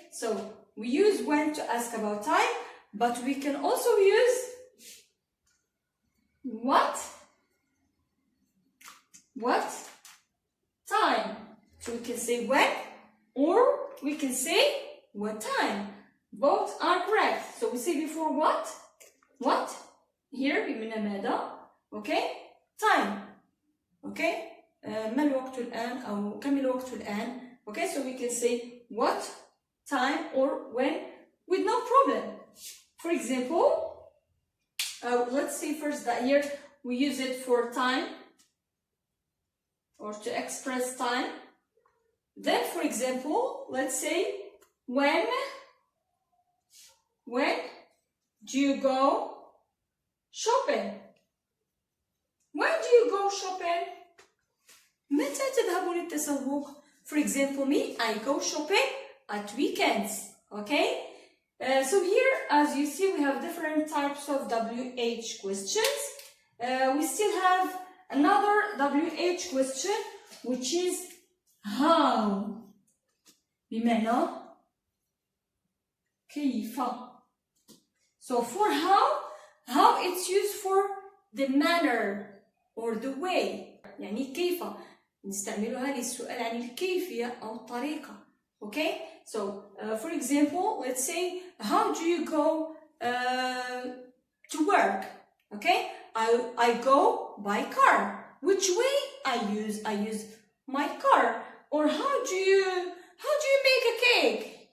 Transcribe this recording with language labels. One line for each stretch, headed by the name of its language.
English: So we use when to ask about time, but we can also use what? What? Time. So we can say when, or we can say what time. Both are correct. So we say before what? What? Here
Arabic: بمعنى ماذا.
English: Okay? Time. Okay?
Arabic: ما الوقت الآن أو كم الوقت الآن.
English: Okay? So we can say what time or when with no problem. For example, let's say first that here we use it for time or to express time. Then, for example, let's say when do you go shopping? When do you go shopping?
Arabic: متى تذهبون للتسوق?
English: For example, me, I go shopping at weekends. Okay? So here, as you see, we have different types of WH questions. We still have another WH question, which is how.
Arabic: بمعنى كيف.
English: So for how it's used for the manner or the way.
Arabic: يعني كيف نستعملها للسؤال عن الكيفية أو الطريقة.
English: Okay? So, for example, let's say, how do you go to work? Okay? I go by car. Which way I use my car. Or how do you make a cake?